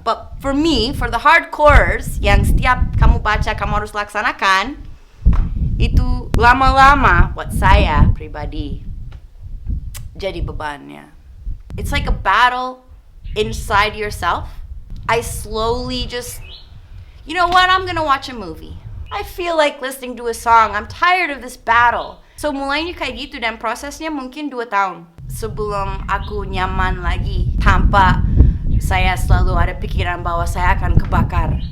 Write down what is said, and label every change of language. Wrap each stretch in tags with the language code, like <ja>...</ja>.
<en>But for me, for the hardcores</en> <id>yang setiap kamu baca kamu harus laksanakan, itu lama-lama buat saya pribadi jadi bebannya.</id> <en>It's like a battle inside yourself. I slowly just, you know what, I'm gonna watch a movie. I feel like listening to a song. I'm tired of this battle. So</en> <id>mulainya kayak gitu, dan prosesnya mungkin 2 tahun sebelum aku nyaman lagi tanpa saya selalu ada pikiran bahwa saya akan kebakar.</id>